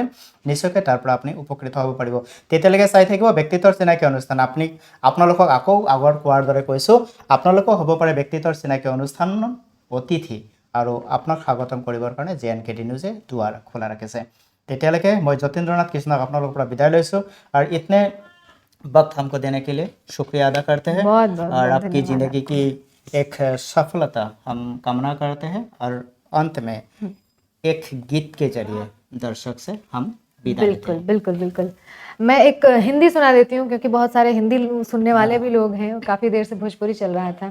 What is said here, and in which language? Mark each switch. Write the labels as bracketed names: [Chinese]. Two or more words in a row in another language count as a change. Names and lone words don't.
[Assamese] নিশ্চয়কৈ তাৰ পৰা আপুনি উপকৃত হ'ব পাৰিব। তেতিয়ালৈকে চাই থাকিব ব্যক্তিত্বৰ চিনাকি অনুষ্ঠান। আপোনালোকক আকৌ আগৰ কোৱাৰ দৰে কৈছোঁ, আপোনালোকেও হ'ব পাৰে ব্যক্তিত্বৰ চিনাকি অনুষ্ঠানৰ অতিথি আৰু আপোনাক স্বাগতম কৰিবৰ কাৰণে JNKD নিউজে দুৱাৰ খোলা ৰাখিছে। তেতিয়ালৈকে মই যতীন্দ্ৰনাথ কৃষ্ণক আপোনালোকৰ পৰা বিদায় লৈছোঁ আৰু [Hindi] इतने वक्त हमको देने के लिए शुक्रिया अदा करते हैं बहुत बहुत और बहुत आपकी धन्यवाद ज़िंदगी आपको। की एक सफलता हम कामना करते हैं और अंत में एक गीत के जरिए दर्शक से हम विदा लेते बिल्कुल हैं। बिल्कुल बिल्कुल। मैं एक हिंदी सुना देती हूँ, क्योंकि बहुत सारे हिंदी सुनने वाले भी लोग हैं, काफ़ी देर से भोजपुरी चल रहा था।